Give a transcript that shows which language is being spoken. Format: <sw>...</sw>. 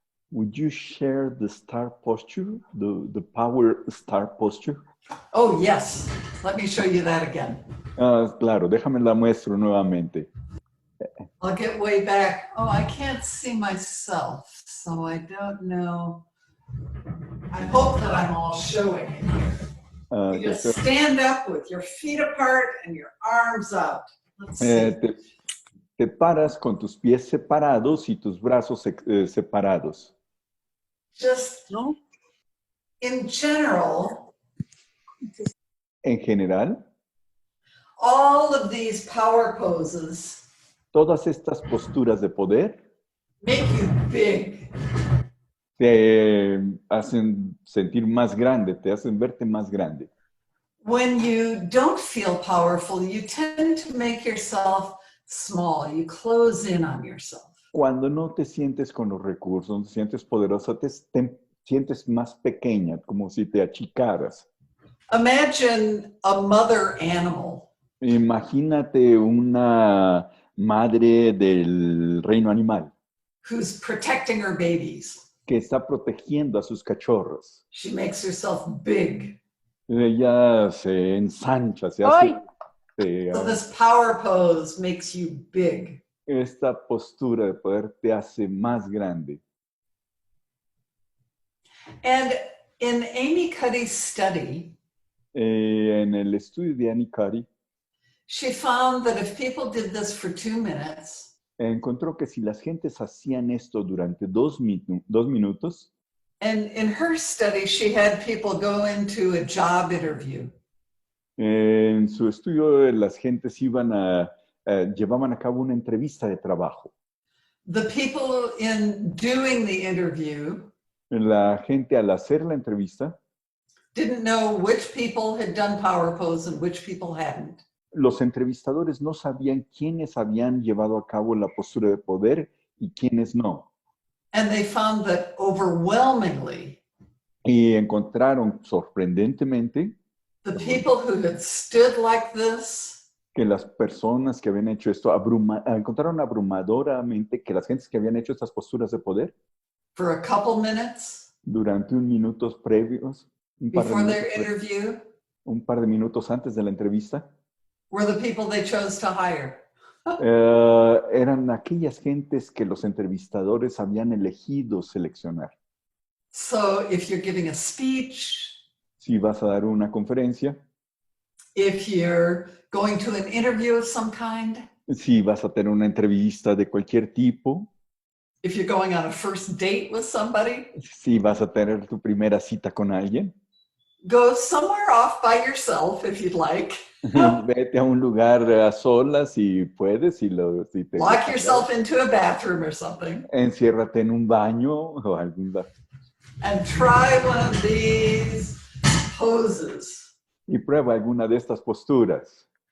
<en>Would you share the star posture, the power star posture? Oh, yes. Let me show you that again.</en> <es>Claro, déjame la muestro nuevamente.</es> <en>I'll get way back. Oh, I can't see myself, so I don't know. I hope that I'm all showing it here. You just stand up with your feet apart and your arms out. Let's see.</en> <es>Te paras con tus pies separados y tus brazos separados.</es> <en>Just in general,</en> <es>En general,</es> <en>all of these power poses</en> <es>todas estas posturas de poder</es> <en>make you big.</en> <es>te hacen sentir más grande, te hacen verte más grande.</es> <en>When you don't feel powerful, you tend to make yourself small. You close in on yourself.</en> <es>Cuando no te sientes con los recursos, no te sientes poderosa, te sientes más pequeña, como si te achicaras.</es> <en>Imagine a mother animal</en> <es>Imagínate una madre del reino animal</es> <en>who's protecting her babies.</en> <es>que está protegiendo a sus cachorros.</es> <en>She makes herself big.</en> <es>Ella se ensancha, se hace...</es> <en>So this power pose makes you big.</en> <es>Esta postura de poder te hace más grande.</es> <en>And in Amy Cuddy's study,</en> <es>En el estudio de Annie Cuddy,</es> <en>she found that if people did this for 2 minutes,</en> <es>encontró que si las gentes hacían esto durante 2 minutos,</es> <en>and in her study, she had people go into a job interview.</en> <es>en su estudio las gentes llevaban a cabo una entrevista de trabajo.</es> <en>The people in doing the interview</en> <es>La gente al hacer la entrevista,</es> <en>didn't know which people had done power pose and which people hadn't.</en> <es>los entrevistadores no sabían quiénes habían llevado a cabo la postura de poder y quiénes no.</es> <en>And they found that overwhelmingly,</en> <es>Y encontraron sorprendentemente</es> <en>the people who had stood like this</en> <es>que las personas que habían hecho esto, encontraron abrumadoramente que las gentes que habían hecho estas posturas de poder</es> <en>for a couple minutes</en> <es>durante minutos previos,</es> <en>before their interview</en> <es>un par de minutos antes de la entrevista,</es> <en>were the people they chose to hire.</en> <es>eran aquellas gentes que los entrevistadores habían elegido seleccionar.</es> <en>So if you're giving a speech,</en> <es>Si vas a dar una conferencia,</es> <en>if you're going to an interview of some kind,</en> <es>Si vas a tener una entrevista de cualquier tipo,</es> <en>if you're going on a first date with somebody,</en> <es>si vas a tener tu primera cita con alguien,</es> <en>go somewhere off by yourself if you'd like.</en> <es>vete a un lugar a solas si puedes, si te</es> <en>Lock</en> <es>dejan,</es> <en>yourself into a bathroom or something</en> <es>enciérrate en un baño o algún lugar</es> <en>and try one of these poses.</en> <es>y prueba alguna de estas posturas</es>